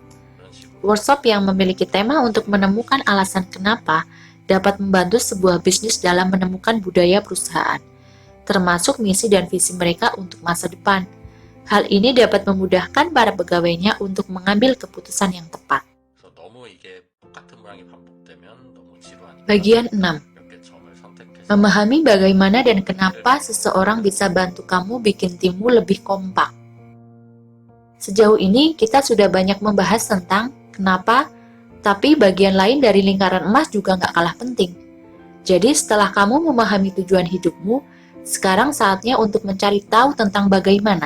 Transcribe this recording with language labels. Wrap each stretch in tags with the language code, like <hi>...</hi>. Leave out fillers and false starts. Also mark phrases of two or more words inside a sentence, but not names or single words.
<id>Workshop yang memiliki tema untuk menemukan alasan kenapa dapat membantu sebuah bisnis dalam menemukan budaya perusahaan, termasuk misi dan visi mereka untuk masa depan. Hal ini dapat memudahkan para pegawainya untuk mengambil keputusan yang tepat.</id> <ko>그래서 너무 이게 똑같은 모양이 반복되면 너무 지루하니까</ko> <id>Bagian 6.</id> <ko>몇 개 점을 선택해서</ko> <id>Memahami bagaimana dan kenapa seseorang bisa bantu kamu bikin timmu lebih kompak. Sejauh ini kita sudah banyak membahas tentang kenapa, tapi bagian lain dari lingkaran emas juga nggak kalah penting. Jadi setelah kamu memahami tujuan hidupmu, sekarang saatnya untuk mencari tahu tentang bagaimana.</id>